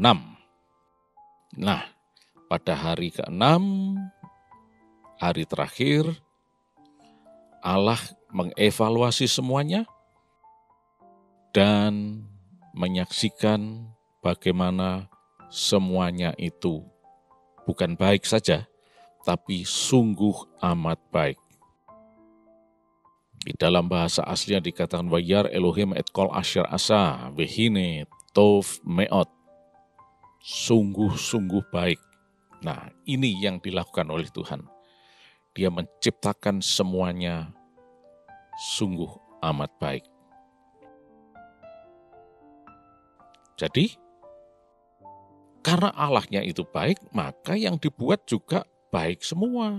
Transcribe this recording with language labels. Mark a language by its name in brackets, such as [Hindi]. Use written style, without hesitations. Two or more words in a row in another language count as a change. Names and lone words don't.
[Indonesian] Nah, pada hari ke-6, hari terakhir, Allah mengevaluasi semuanya dan menyaksikan bagaimana semuanya itu bukan baik saja, tapi sungguh amat baik. Di dalam bahasa aslinya dikatakan [Hebrew] וירא אלהים את כל אשר עשה והנה טוב מאד. [Indonesian] Sungguh-sungguh baik. Nah, ini yang dilakukan oleh Tuhan. Dia menciptakan semuanya sungguh amat baik. Jadi, karena Allahnya itu baik, maka yang dibuat juga baik semua.